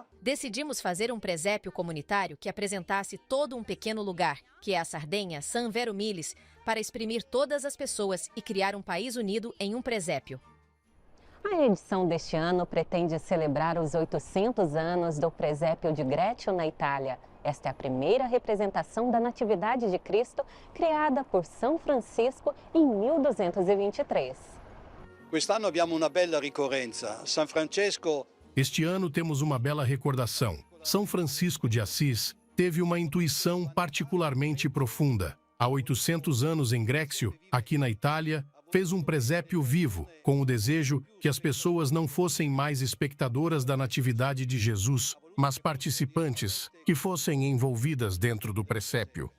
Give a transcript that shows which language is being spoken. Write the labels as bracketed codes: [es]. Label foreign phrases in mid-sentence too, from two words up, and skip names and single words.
[pt] Decidimos fazer um presépio comunitário que apresentasse todo um pequeno lugar, que é a Sardenha San Vero Milis, para exprimir todas as pessoas e criar um país unido em um presépio. A edição deste ano pretende celebrar os 800 anos do presépio de Greccio, na Itália. Esta é a primeira representação da Natividade de Cristo criada por São Francisco em 1223. [it] Quest'anno abbiamo una bella ricorrenza. San Francesco. [pt] Este ano temos uma bela recordação. São Francisco de Assis teve uma intuição particularmente profunda. Há 800 anos em Greccio, aqui na Itália, fez um presépio vivo, com o desejo que as pessoas não fossem mais espectadoras da Natividade de Jesus, mas participantes que fossem envolvidas dentro do presépio.